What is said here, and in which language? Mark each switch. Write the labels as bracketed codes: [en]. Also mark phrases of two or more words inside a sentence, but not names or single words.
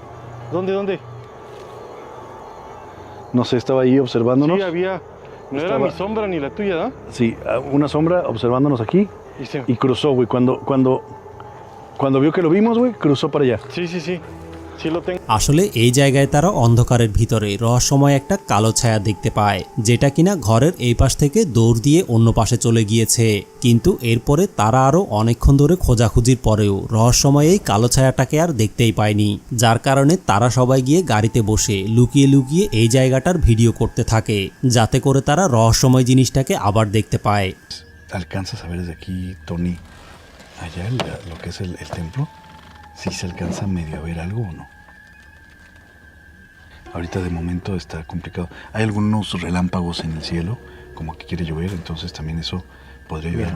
[es] ¿Dónde, dónde? No sé, estaba ahí observándonos. Sí, había... No era Estaba- mi sombra ni la tuya, ¿no? Sí, una sombra observándonos aquí Y se... y cruzó, güey. Cuando vio que lo vimos, güey, cruzó para allá. Sí, sí, sí. Sí lo tengo. [bn] আসলে এই জায়গায় তারা অন্ধকারের ভিতরে রহস্যময় একটা কালো ছায়া দেখতে পায়, যেটা কিনা ঘরের এই পাশ থেকে দৌড় দিয়ে অন্য পাশে চলে গিয়েছে। কিন্তু এরপরে তারা আরো অনেকক্ষণ ধরে খোঁজাখুঁজির পরেও রহস্যময় এই কালো ছায়াটাকে আর দেখতেই পায়নি, যার কারণে তারা সবাই গিয়ে গাড়িতে বসে লুকিয়ে লুকিয়ে এই জায়গাটার ভিডিও করতে থাকে, যাতে করে তারা রহস্যময় জিনিসটাকে আবার দেখতে পায়। [es] ¿Alcanzas a ver desde aquí, Tony, allá lo que es el templo? ¿Sí se alcanza medio a ver algo o no? Ahorita de momento está complicado. Hay algunos relámpagos en el cielo, como que quiere llover, entonces también eso podría ayudarnos.